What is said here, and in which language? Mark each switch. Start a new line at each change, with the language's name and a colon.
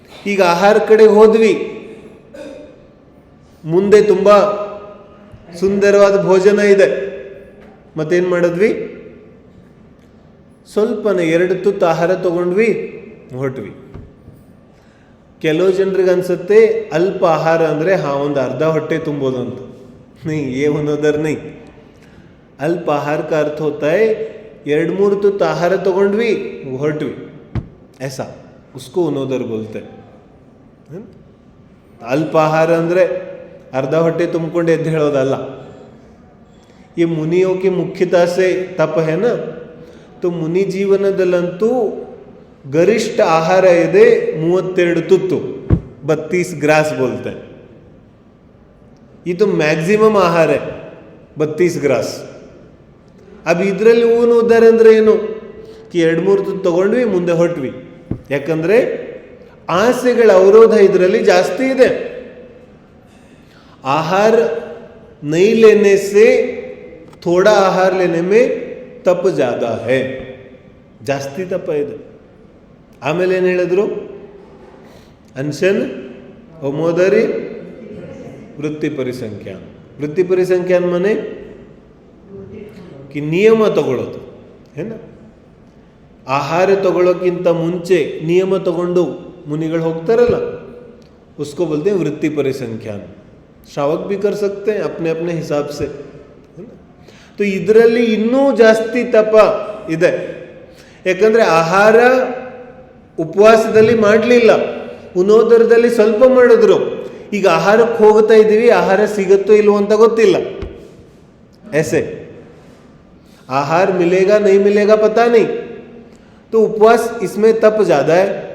Kannada: ಈಗ ಆಹಾರ ಕಡೆಗೆ ಹೋದ್ವಿ, ಮುಂದೆ ತುಂಬ ಸುಂದರವಾದ ಭೋಜನ ಇದೆ, ಮತ್ತೇನು ಮಾಡಿದ್ವಿ, ಸ್ವಲ್ಪನೇ 2 ತುತ್ತು ಆಹಾರ ತಗೊಂಡ್ವಿ, ಹೊರಟ್ವಿ. ಕೆಲವು ಜನರಿಗೆ ಅನ್ಸುತ್ತೆ ಅಲ್ಪ ಆಹಾರ ಅಂದರೆ ಒಂದು ಅರ್ಧ ಹೊಟ್ಟೆ ತುಂಬೋದು ಅಂತ.
Hindi: नहीं, ये उधर नहीं. अल्प आहार का अर्थ होता है 2-3
Kannada: ತುತ್ತು ಆಹಾರ ತಗೊಂಡ್ವಿ, ಹೊರಟ್ವಿ,
Hindi: ऐसा, उसको उनोदर बोलते हैं.
Kannada: अल्प आहार ಅಂದರೆ ಅರ್ಧ ಹೊಟ್ಟೆ ತುಂಬಿಕೊಂಡು ಎದ್ದು ಹೇಳೋದಲ್ಲ.
Hindi: ये मुनियों के मुख्यता से तप है ना, तो मुनि ಜೀವನದಲ್ಲಂತೂ गरिष्ठ आहार
Kannada: ಇದೆ 32 ತುತ್ತು,
Hindi: 32 ग्रास बोलते हैं. ये तो मैक्सिमम आहार है 32 ग्रास.
Kannada: अब ಇದರಲ್ಲಿ ಊನು ಉದಾರ ಅಂದರೆ ಏನು, कि 2-3 ತುತ್ತು ತಗೊಂಡ್ವಿ, ಮುಂದೆ ಹೊರಟ್ವಿ. ಯಾಕಂದರೆ ಆಸೆಗಳ ಅವರೋಧ ಇದರಲ್ಲಿ ಜಾಸ್ತಿ ಇದೆ.
Hindi: आहार नहीं लेने से थोड़ा आहार लेने में तप ज़्यादा है,
Kannada: ಜಾಸ್ತಿ ತಪ ಇದೆ. ಆಮೇಲೆ ಏನು ಹೇಳಿದ್ರು, ಅನ್ಶನ್, ಔಮೋದರಿ, ವೃತ್ತಿ ಪರಿಸಂಖ್ಯಾನ. ವೃತ್ತಿ ಪರಿಸಂಖ್ಯಾನ ಮನೆ ಕಿ ನಿಯಮ ತಗೊಳ್ಳೋದು ಏನ, ಆಹಾರ ತಗೊಳ್ಳೋಕ್ಕಿಂತ ಮುಂಚೆ ನಿಯಮ ತಗೊಂಡು ಮುನಿಗಳು ಹೋಗ್ತಾರಲ್ಲ,
Hindi: उसको बोलते हैं वृत्ति परिसंख्यान। श्रावक भी कर सकते हैं अपने अपने हिसाब से, है ना।
Kannada: तो ಇದರಲ್ಲಿ ಇನ್ನೂ ಜಾಸ್ತಿ ತಪ ಇದೆ, ಯಾಕಂದ್ರೆ ಆಹಾರ ಉಪವಾಸದಲ್ಲಿ ಮಾಡಲಿಲ್ಲ, ಉಣೋದರದಲ್ಲಿ ಸ್ವಲ್ಪ ಮಾಡಿದ್ರು. ಈಗ ಆಹಾರಕ್ಕೆ ಹೋಗ್ತಾ ಇದ್ದೀವಿ, ಆಹಾರ ಸಿಗುತ್ತೋ ಇಲ್ವೋ ಅಂತ ಗೊತ್ತಿಲ್ಲ,
Hindi: ऐसे आहार मिलेगा नहीं मिलेगा पता नहीं, तो उपवास इसमें तप ज्यादा है।